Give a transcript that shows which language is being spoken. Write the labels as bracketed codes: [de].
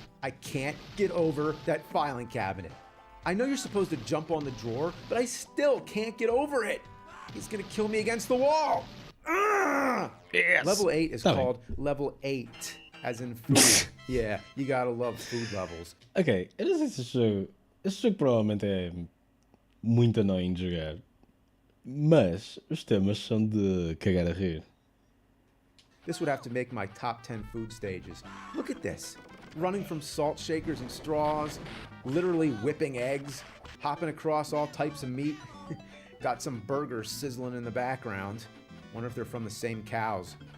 [en] I can't get over that filing cabinet. I know you're supposed to jump on the drawer, but I still can't get over it. He's gonna kill me against the wall. Yes. Level 8 is called Level 8, as in food. Yeah, you gotta love food levels. [pt] Ok, eu não sei se este jogo provavelmente é muito annoying de jogar, mas os temas são de cagar a rir. [en] This would have to make my top 10 food stages. Look at this. Running from salt shakers and straws, literally whipping eggs, hopping across all types of meat. Got some burgers sizzling in the background. Wonder if they're from the same cows.